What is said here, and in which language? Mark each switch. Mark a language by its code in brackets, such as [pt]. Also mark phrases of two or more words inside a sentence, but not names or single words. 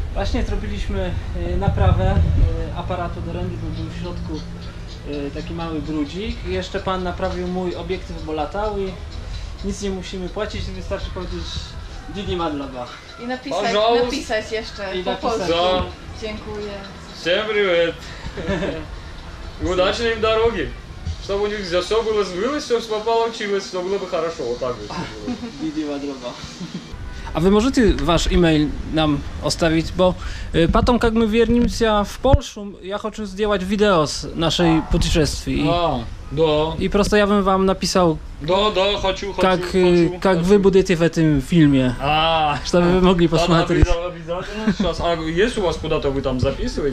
[pl] Właśnie zrobiliśmy naprawę aparatu do rendy, bo był w środku taki mały brudzik. Jeszcze pan naprawił mój obiektyw, bo latał i nic nie musimy płacić, wystarczy powiedzieć [ka] დიდი მადლობა. [pl] I napisać jeszcze I po napisać. polsku. [ru] Да. [pl] Dziękuję. [ru] Всем привет! И удачной им дороги! Чтобы у них за все было сбылось, все получилось, все было бы хорошо. Вот так вот. [ka] დიდი მადლობა. [pl] A wy możecie wasz e-mail nam ostawić, bo [ru] потом как мы вернемся в Польшу, я хочу сделать видео с нашей путешествий. Да. И просто я бы вам написал, Да, хочу. как вы будете в этом фильме, чтобы вы могли посмотреть. Обязательно. Сейчас. А есть у вас куда-то вы там записываете?